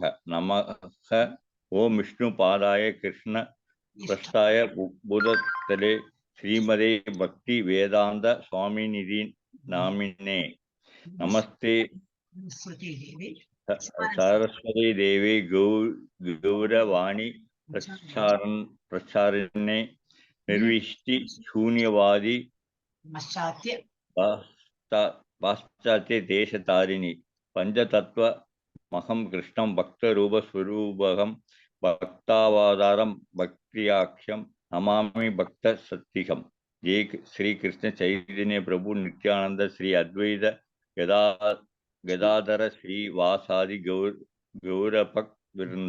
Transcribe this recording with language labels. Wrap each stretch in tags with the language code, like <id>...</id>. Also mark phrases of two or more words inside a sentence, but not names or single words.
<sa>नमः ओम विष्णु पादाय कृष्ण प्रस्थाय बुधतले श्रीमदे भक्ति वेदांत स्वामी निधि नामिने नमस्ते सरस्वती देवी गौरवाणी प्रचारणे निर्विष्टि शून्यवादी पाश्चात्य देशतारिणी पंचतत्व महम् कृष्णम् भक्त रूप स्वरूपकम् भक्तावतारम् भक्ताख्यम् नमामि भक्त शक्तिकम्. जय श्री कृष्ण चैतन्य प्रभु नित्यानन्द श्री अद्वैत गदाधर श्री वासादि गौरभक्त वृन्द.</sa>